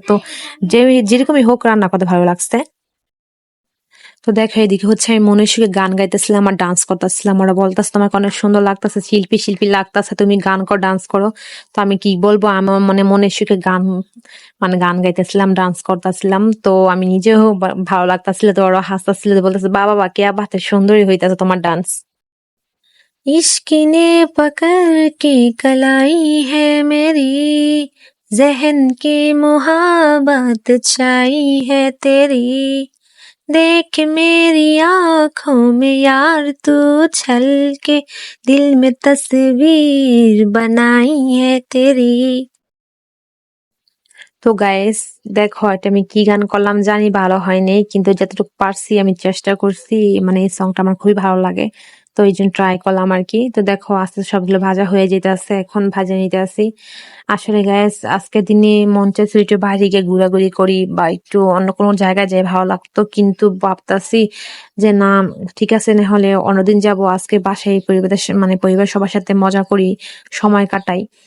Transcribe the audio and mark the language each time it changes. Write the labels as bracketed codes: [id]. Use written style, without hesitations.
[bn] তো যে যেরকমই হোক রান্না করতে ভালো লাগছে। তো দেখো, এদিকে হচ্ছে আমি মনের সুখে গান গাইতেছিলাম আর ডান্স করতেছিলাম, ওরা বলতেছে তোমাকে অনেক সুন্দর লাগতেছে, শিল্পী শিল্পী লাগতেছে, তুমি গান কর, ডান্স করো। তো আমি কি বলবো, আমার মানে মনের সুখে গান মানে গান গাইতেছিলাম, ডান্স করতেছিলাম। তো আমি নিজেও ভালো লাগতেছিল, তো ওরা হাসতেছিল, বলতেছে বাবা বা কে বাতে সুন্দরী হইতেছে তোমার ডান্স। [hi] इश्क ने पकड़ के कलाई है मेरी, जहन की मुहाबत छाई है तेरी, देख मेरी आंखों में यार तू छल के, दिल में तस्वीर बनाई है तेरी। [bn] তো গাইস, দেখো এটা আমি কি গান করলাম জানি, ভালো হয়নি, কিন্তু যতটুকু পারছি আমি চেষ্টা করছি, মানে এই সংটা আমার খুবই ভালো লাগে, তো এই জন্য ট্রাই করলাম আর কি। তো দেখো আস্তে আস্তে সবগুলো ভাজা হয়ে যেতে আছে, এখন ভাজা নিতে আসি। আসলে গাইস, আজকের দিনে মন চাইছে একটু বাইরে গিয়ে ঘোরাঘুরি করি বা একটু অন্য কোনো জায়গায় যাই, ভালো লাগতো, কিন্তু ভাবতাছি যে না, ঠিক আছে, না হলে অন্যদিন যাব, আজকে বাসায় পরিবারের মানে পরিবার সবার সাথে মজা করি, সময় কাটাই।